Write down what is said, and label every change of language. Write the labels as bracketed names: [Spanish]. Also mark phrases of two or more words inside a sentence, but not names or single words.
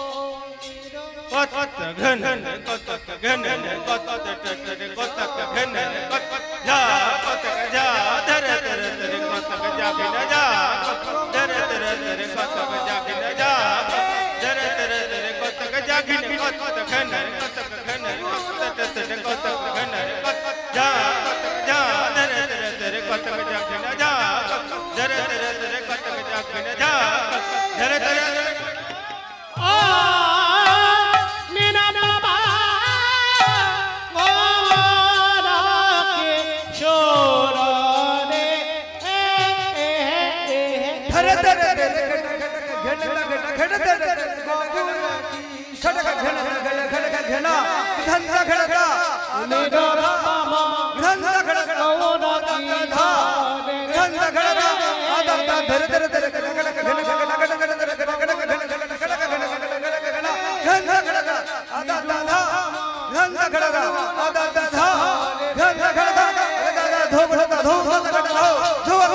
[Bangla] কত ঘন কত ঘন কত কত ঘন যা কত যা ধর ধর ধর কত যা বিন যা ধর ধর ধর কত যা বিন যা ধর ধর ধর কত যা বিন কত ঘন কত ঘন কত কত ঘন যা কত যা ধর ধর ধর কত যা বিন যা ধর ধর ধর কত যা বিন যা ধর ধর ও নিরূপম গৌর কিশোর রে धरे धरे धरे घन घन घन खड़क घन घन घन घना घन घन निरूपम घन घन গৌর কিশোর घन घन आदा धरे धरे धरे घन घन घन घन घन घन घन घन घन आदा धा घन घन आदा धा घन घन धो धो धो धो